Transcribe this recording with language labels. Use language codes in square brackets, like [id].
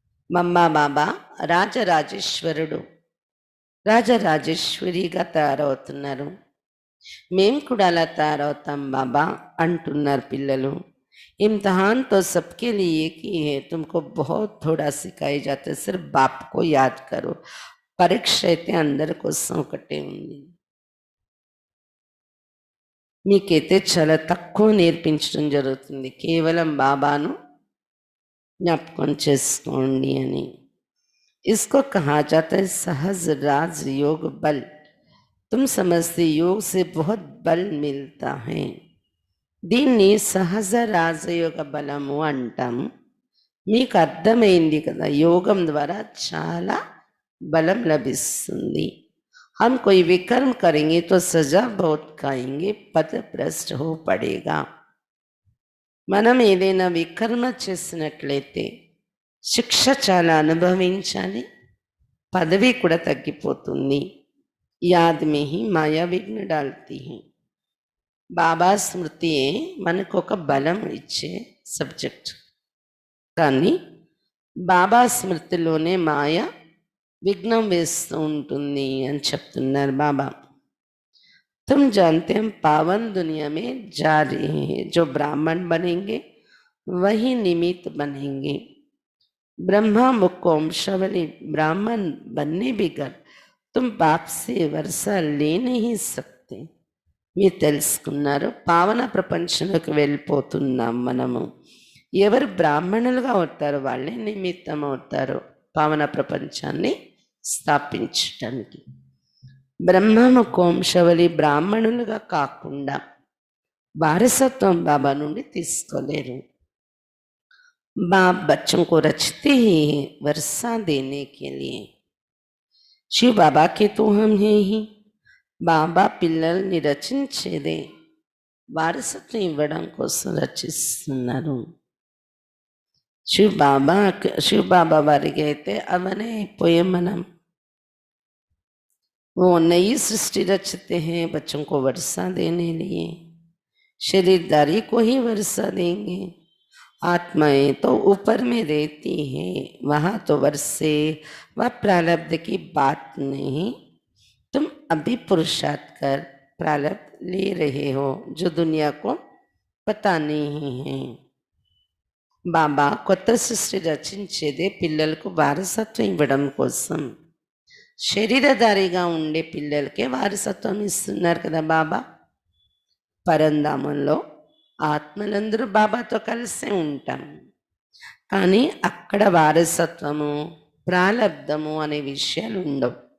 [te] మమ్మా బాబా రాజరాజేశ్వరుడు, రాజరాజేశ్వరిగా తయారవుతున్నారు, మేము కూడా అలా తయారవుతాం బాబా అంటున్నారు పిల్లలు. [hi] इम्तहान तो सबके लिए की है, तुमको बहुत थोड़ा सिखाई जाते, सिर्फ बाप को याद करो. [te] పరీక్ష అయితే అందరి కోసం ఒకటే ఉంది. మీకైతే చాలా తక్కువ నేర్పించడం జరుగుతుంది, కేవలం బాబాను జ్ఞాపకం చేసుకోండి అని. [hi] इसको कहा जाता है सहज राज योग बल. तुम समझते योग से बहुत बल मिलता है. [te] దీన్ని సహజ రాజయోగ బలము అంటాం. మీకు అర్థమైంది కదా, యోగం ద్వారా చాలా బలం లభిస్తుంది. [hi] हम कोई विकर्म करेंगे तो सजा बहुत खाएंगे, पद भ्रष्ट हो पड़ेगा. [te] మనం ఏదైనా వికర్మ చేసినట్లయితే శిక్ష చాలా అనుభవించాలి, పదవి కూడా తగ్గిపోతుంది. [hi] యాద్ మే హి మాయా విఘ్న డాల్తీ హై. [te] బాబా స్మృతియే మనకు ఒక బలం ఇచ్చే సబ్జెక్ట్. కానీ బాబా స్మృతిలోనే మాయ విఘ్నం వేస్తూ ఉంటుంది అని చెప్తున్నారు బాబా. [hi] तुम जानते हैं हम पावन दुनिया में जा रहे हैं, जो ब्राह्मण बनेंगे वही निमित्त बनेंगे. ब्रह्मा मुकोमशवली ब्राह्मण बनने बिगर तुम बाप से वर्षा ले नहीं सकते. [te] మీరు తెలుసుకున్నారు, పావన ప్రపంచంలోకి వెళ్ళిపోతున్నాం మనము. ఎవరు బ్రాహ్మణులుగా అవుతారో వాళ్ళే నిమిత్తం అవుతారు పావన ప్రపంచాన్ని స్థాపించటానికి. బ్రహ్మము కోంశవలి బ్రాహ్మణులుగా కాకుండా వారసత్వం బాబా నుండి తీసుకోలేరు. [hi] बाप बच्चों को रचते ही वर्षा देने के लिए. शिव बाबा के तो हम हैं ही. [te] బాబా పిల్లల్ని రచించేదే వారసత్వం ఇవ్వడం కోసం రచిస్తున్నారు. శివ బాబా వారికి అయితే అవనే అయిపోయాం మనం. [hi] वो नई सृष्टि रचते हैं बच्चों को वर्षा देने लिए. शरीरदारी को ही वर्षा देंगे. आत्माएं तो ऊपर में रहती हैं, वहाँ तो वर्षे व प्रारब्ध की बात नहीं. तुम अभी पुरुषार्थ कर प्रारब्ध ले रहे हो जो दुनिया को पता नहीं है. [te] బాబా కొత్త సృష్టి రచించేదే పిల్లలకు వారసత్వం ఇవ్వడం కోసం. శరీరధారిగా ఉండే పిల్లలకే వారసత్వం ఇస్తున్నారు కదా బాబా. పరంధామంలో ఆత్మలందరూ బాబాతో కలిసే ఉంటాం, కానీ అక్కడ వారసత్వము ప్రాలబ్ధము అనే విషయాలు ఉండవు.